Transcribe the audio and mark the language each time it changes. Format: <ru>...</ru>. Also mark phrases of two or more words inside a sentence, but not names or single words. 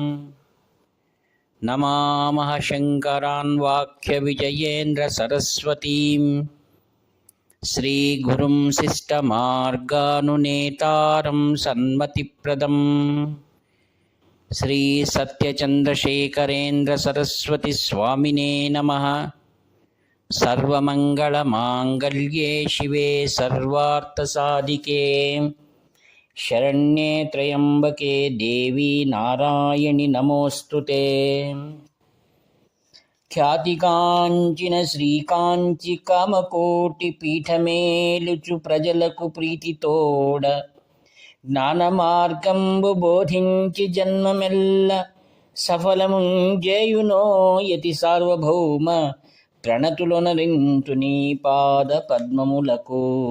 <sa>नमामः शङ्करान् वाक्यविजयेन्द्रसरस्वतीं श्रीगुरुं शिष्टमार्गानुनेतारं सन्मतिप्रदम् श्रीसत्यचन्द्रशेखरेन्द्रसरस्वतीस्वामिने नमः। सर्वमङ्गलमाङ्गल्ये शिवे सर्वार्थसाधिके शरण्ये त्र्यम्बके देवी नारायणि नमोऽस्तुते।</sa> <te>ఖ్యాతికాంచిన శ్రీకాంచి కామకోటి పీఠమేలుచు ప్రజలకు ప్రీతితోడ జ్ఞాన మార్గంబు బోధించి జన్మమెల్ల సఫలముంజేయునో యతి సార్వభౌమ ప్రణతులొనరింతు నీ పాద పద్మములకు.</te>